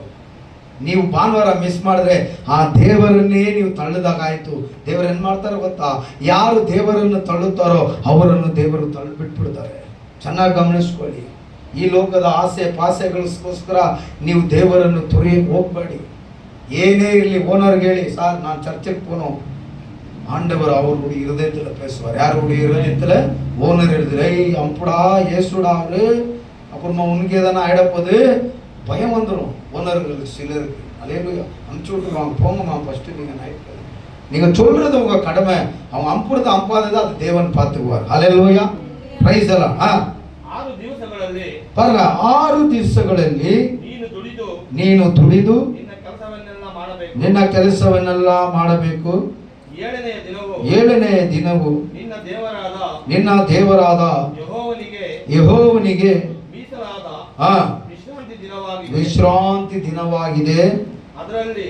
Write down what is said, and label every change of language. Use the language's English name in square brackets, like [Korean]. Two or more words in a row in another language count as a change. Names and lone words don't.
[Kannada] ನೀವು ಭಾನುವಾರ ಮಿಸ್ ಮಾಡಿದ್ರೆ ಆ ದೇವರನ್ನೇ ನೀವು ತಳ್ಳಿದಾಗಾಯ್ತು. ದೇವರು ಏನ್ ಮಾಡ್ತಾರೆ ಗೊತ್ತಾ? ಯಾರು ದೇವರನ್ನು ತಳ್ಳುತ್ತಾರೋ ಅವರನ್ನು ದೇವರು ಬಿಟ್ಬಿಡ್ತಾರೆ. ಚೆನ್ನಾಗಿ ಗಮನಿಸ್ಕೊಳ್ಳಿ. ಈ ಲೋಕದ ಆಸೆ ಪಾಸೆಗಳಿಗೋಸ್ಕರ ನೀವು ದೇವರನ್ನು ತೊರೆಯಕ್ಕೆ ಹೋಗ್ಬೇಡಿ. ಏನೇ ಇರಲಿ, ಓನರ್ಗೆ ಹೇಳಿ, [Tamil] சார் நான் சர்ச்சுக்கு போனோம், ஆண்டவர் அவருடைய இருதயத்தில் பேசுவார். யாருடைய இருதயத்தில்? ஓனர் எழுதுற அம்புடா ஏசுடா அவரு. அப்புறமா உனக்கு எதனா ஆயிடப்போது பயம் வந்துடும் ஓனர்களுக்கு, சிலருக்கு. அல்லேலூயா. அனுப்பிச்சு விட்டுருவாங்க, போங்கம்மா ஃபர்ஸ்ட் நீங்க நைட். நீங்க சொல்றது உங்க கடமை. அவங்க அம்புறது அம்பாதது அது தேவன் பார்த்துக்குவார். அல்லேலூயா. [Kannada] ಪ್ರೈಸ್ ಅಲ್ಲ. 6 ದಿವಸಗಳಲ್ಲಿ ಪಾರಗ 6 ದಿವಸಗಳಲ್ಲಿ ನೀನು ದುಡಿದು ನಿನ್ನ ಕೆಲಸವನ್ನೆಲ್ಲ ಮಾಡಬೇಕು. 7ನೆಯ ದಿನವು ನಿನ್ನ ದೇವರಾದ ಯೆಹೋವನಿಗೆ ವಿಶ್ರಾಂತಿ ದಿನವಾಗಿದೆ.